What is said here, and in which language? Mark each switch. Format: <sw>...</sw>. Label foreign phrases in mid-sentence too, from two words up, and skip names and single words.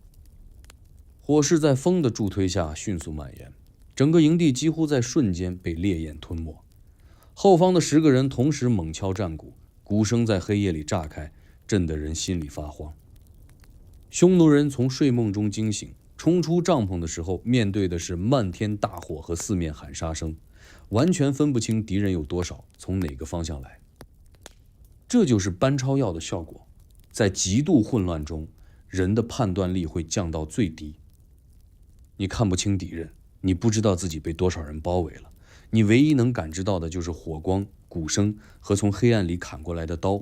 <zh>火勢在風的助推下迅速蔓延，整個營地幾乎在瞬間被烈焰吞沒。後方的10個人同時猛敲戰鼓，鼓聲在黑夜裡炸開，震得人心裡發慌。匈奴人從睡夢中驚醒，衝出帳篷的時候，面對的是漫天大火和四面喊殺聲，完全分不清敌人有多少，從哪個方向來。這就是班超要的效果，在極度混亂中，人的判斷力会降到最低。你看不清敵人，你不知道自己被多少人包圍了，你唯一能感知到的就是火光、鼓聲和從黑暗裡砍過來的刀。</zh>